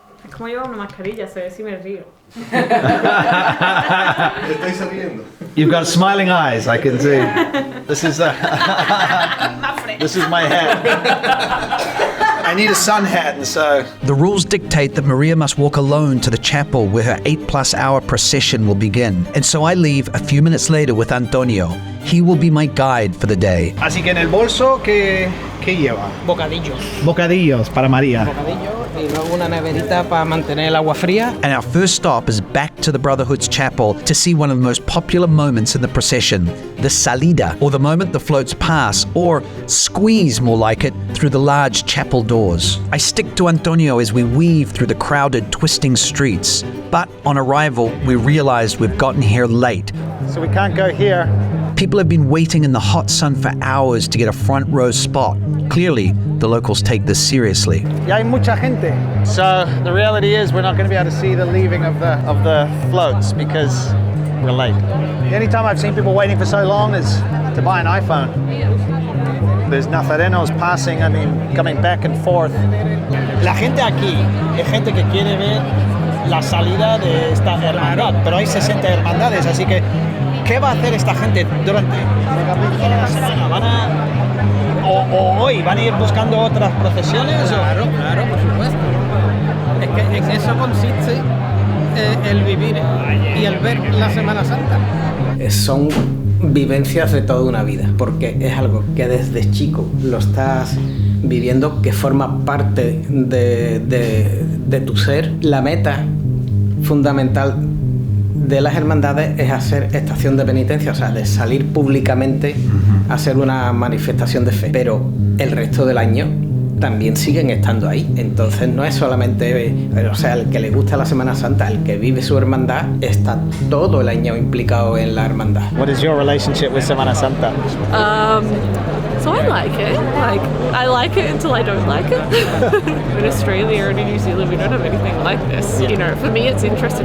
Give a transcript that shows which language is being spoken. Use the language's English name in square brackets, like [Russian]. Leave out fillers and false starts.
[Spanish] Como llevo una mascarilla, se ve si me río. Estoy saliendo. [English] You've got smiling eyes, I can see. This is my hat. I need a sun hat, and so... The rules dictate that Maria must walk alone to the chapel where her 8+ hour procession will begin. And so I leave a few minutes later with Antonio. He will be my guide for the day. [Spanish] Así que en el bolso, ¿qué lleva? Bocadillos. Bocadillos para María. Bocadillos y luego una neverita para mantener el agua fría. [English] And our first stop is back to the Brotherhood's chapel to see one of the most popular moments in the procession, the salida, or the moment the floats pass, or squeeze more like it, through the large chapel doors. I stick to Antonio as we weave through the crowded, twisting streets. But on arrival, we realized we've gotten here late. So we can't go here. People have been waiting in the hot sun for hours to get a front row spot. Clearly, the locals take this seriously. [Spanish] Ya hay mucha gente. [English] So the reality is we're not going to be able to see the leaving of the floats because we're late. The only time I've seen people waiting for so long is to buy an iPhone. There's Nazarenos passing, coming back and forth. [Spanish] La gente aquí es gente que quiere ver la salida de esta hermandad, pero hay 60 hermandades, así que ¿qué va a hacer esta gente durante la semana? ¿O hoy van a ir buscando otras procesiones? Claro, por supuesto. Es que en eso consiste el vivir y el ver la Semana Santa. Son vivencias de toda una vida, porque es algo que desde chico lo estás viviendo, que forma parte de tu ser. La meta fundamental de las hermandades es hacer estación de penitencia, o sea, de salir públicamente a hacer una manifestación de fe. Pero el resto del año también siguen estando ahí. Entonces no es solamente, o sea, el que le gusta la Semana Santa, el que vive su hermandad, está todo el año implicado en la hermandad. [English] What is your relationship with Semana Santa? So I like it. I like it until I don't like it. In Australia and in New Zealand, we don't have anything like this. You know, for me, it's interesting.